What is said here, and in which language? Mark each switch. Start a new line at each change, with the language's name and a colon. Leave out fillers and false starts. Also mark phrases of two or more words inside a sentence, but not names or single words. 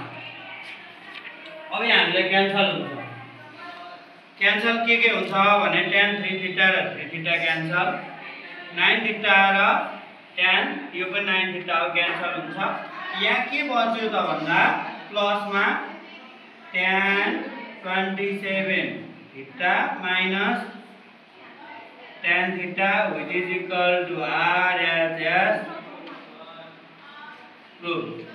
Nepali: अब यहाँ हामीले क्यान्सल हुन्छ, क्यान्सल के हुन्छ भने
English: tan 3 theta
Nepali: र
English: 3 theta
Nepali: क्यान्सल,
English: 9 theta
Nepali: र tan यो पनि 9 theta हो क्यान्सल हुन्छ। यहाँ के बच्यो त भन्दा प्लसमा
English: tan 27 theta minus tan theta which is equal to RHS rule।